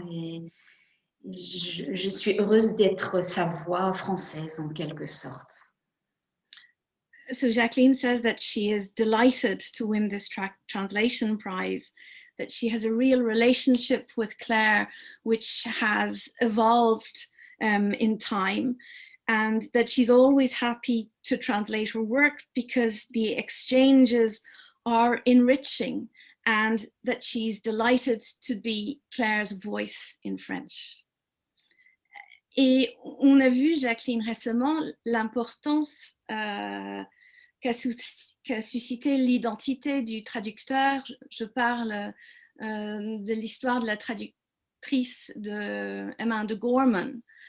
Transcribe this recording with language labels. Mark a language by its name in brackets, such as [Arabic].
[French] Et je suis heureuse d'être sa voix française en quelque sorte. [English] So Jacqueline says that she is delighted to win this translation prize, that she has a real relationship with Claire which has evolved in time, and that she's always happy to translate her work because the exchanges are enriching, and that she's delighted to be Claire's voice in French. [French] Et on a vu, Jacqueline, récemment, l'importance qu'a suscité l'identité du traducteur. Je parle de l'histoire de la traductrice de Emma de Gorman.